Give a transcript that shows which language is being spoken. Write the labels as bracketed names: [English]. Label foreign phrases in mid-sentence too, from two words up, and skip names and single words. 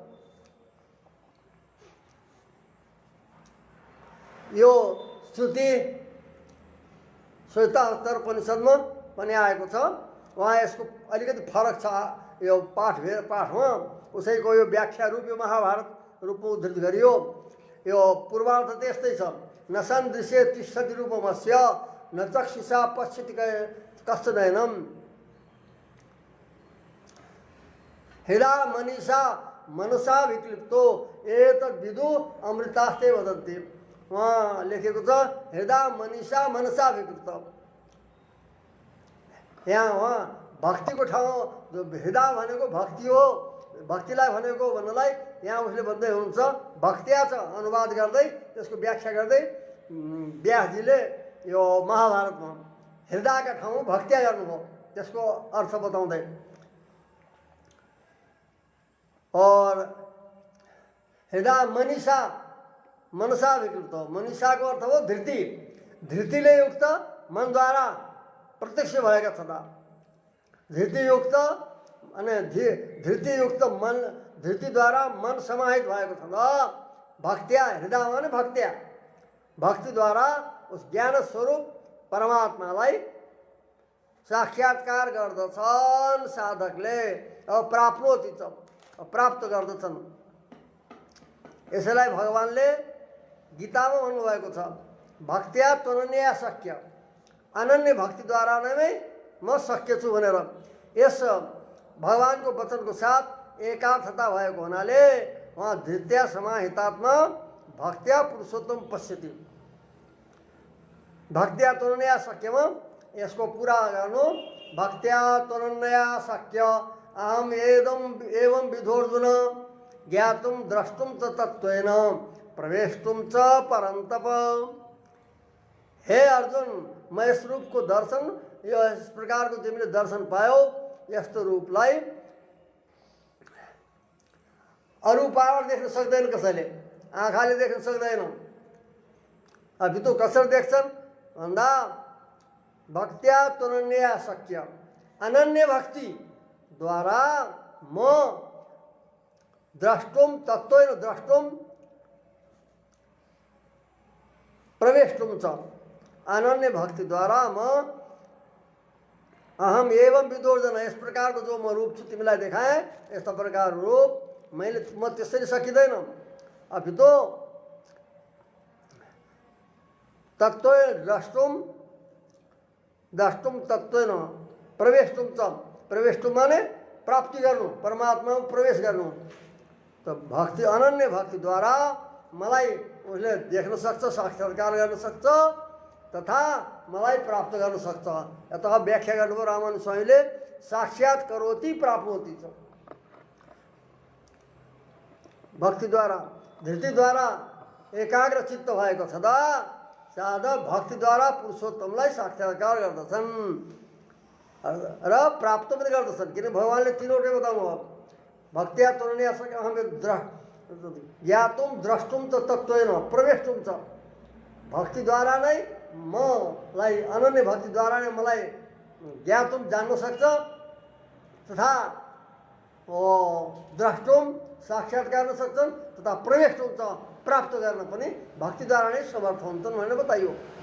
[Nepali] यो श्रुति श्वेतावतार उपनिषदमा पनि आएको छ। वहाँ यसको अलिकति फरक छ यो पाठमा। उसैको यो व्याख्या रूप यो महाभारत रूपमा उद्धृत गरियो। यो पूर्वार्ध त्यस्तै छ। [Sanskrit] न सन्दृश्य तिष्ठति रूपमस्य न चक्षुषा पश्यति कश्चिदनम् हृदा मनीषा मनसा विक्लिप्तो एतद्विदु अमृतास्ते वदन्ति। [Nepali] वहाँ लेखेको छ [Sanskrit] हृदा मनीषा मनसा विक्लिप्त। [Nepali] यहाँ वहाँ भक्तिको ठाउँ हृदा भनेको भक्ति हो। भक्तिलाई भनेको भन्नलाई यहाँ उसले भन्दै हुनुहुन्छ भक्त्या छ अनुवाद गर्दै त्यसको व्याख्या गर्दै व्यासजीले यो महाभारतमा हृदयका ठाउँ भक्त्या गर्नुभयो, त्यसको अर्थ बताउँदै। [Sanskrit] और हृदय मनीषा मनसा विकृत। [Nepali] मनीषाको अर्थ हो धृति। धृतिले युक्त मनद्वारा प्रत्यक्ष भएका छँदा धृतियुक्त अनि धृतियुक्त मन, धृतिद्वारा मन समाहित भएको छँदा भक्त्या, हृदय माने भक्त्या, भक्तिद्वारा उस ज्ञान स्वरूप परमात्मालाई साक्षात्कार गर्दछन् साधकले। अब प्राप्नोति प्राप्त गर्दछन्। यसैलाई भगवानले गीतामा भन्नुभएको छ [Sanskrit] भक्त्या त्वनन्या शक्य। [Nepali] अनन्य भक्तिद्वारा नै म शक्य छु भनेर। यस भगवानको वचनको साथ एकार्थता भएको हुनाले उहाँ [Sanskrit] धृत्या समाहितात्मा भक्त्या पुरुषोत्तम पश्यति। भक्त्या त्वनन्या [Nepali] शक्यमा यसको पुरा गर्नु। [Sanskrit] भक्त्या त्वनन्या शक्य अहम एवं विधोर्जुन ज्ञातुं द्रष्टुं च तत्त्वेन प्रवेष्टुं च परन्तप। [Nepali] हे अर्जुन, म यस रूपको दर्शन, यो यस प्रकारको तिमीले दर्शन पायौ, यस्तो रूपलाई अरू पार देख्न सक्दैन कसैले, आँखाले देख्न सक्दैन। [Hindi] अभी तो [Nepali] कसरी देख्छन् भन्दा [Sanskrit] भक्त्या त्वनन्या शक्य। [Nepali] अनन्य भक्ति द्वारा म [Sanskrit] द्रष्टुम तत्त्वेन द्रष्टुम प्रवेष्टुम च। [Nepali] अनन्य भक्ति द्वारा म [Sanskrit] अहम एवं विदोर्जन, [Nepali] यस प्रकारको जो म रूप छु तिमीलाई देखाएँ, यस्ता प्रकार रूप म त्यसरी सकिँदैन। [Hindi] अभी तो [Sanskrit] तत्त्वेन द्रष्टुम तत्त्वेन प्रवेष्टुम च। [Nepali] प्रवेष्टुम माने प्राप्ति गर्नु, परमात्मामा प्रवेश गर्नु। त भक्ति, अनन्य भक्तिद्वारा मलाई उसले देख्न सक्छ, साक्षात्कार गर्न सक्छ तथा मलाई प्राप्त गर्न सक्छ। यता व्याख्या गर्नुभयो रामानुज स्वामीले [Sanskrit] साक्षात् करोति प्राप्नोति च। [Nepali] भक्तिद्वारा, धृतिद्वारा एकाग्र चित्त भएको छँदा साधक भक्तिद्वारा पुरुषोत्तमलाई साक्षात्कार गर्दछन् र प्राप्त पनि गर्दछन्। किन भगवानले तीनवटै बताउनु भयो। [Sanskrit] भक्त्या त्वनन्या शक्य अहम ज्ञातुं द्रष्टुम त तत्त्वेन प्रवेष्टुम च। [Nepali] भक्तिद्वारा नै मलाई, अनन्य भक्तिद्वारा नै मलाई ज्ञातुम जान्न सक्छ तथा द्रष्टुम साक्षात गर्न सक्छन् तथा प्रवेश हुन्छ प्राप्त गर्न पनि भक्तिद्वारा नै समर्थ हुन्छन् भनेर बताइयो।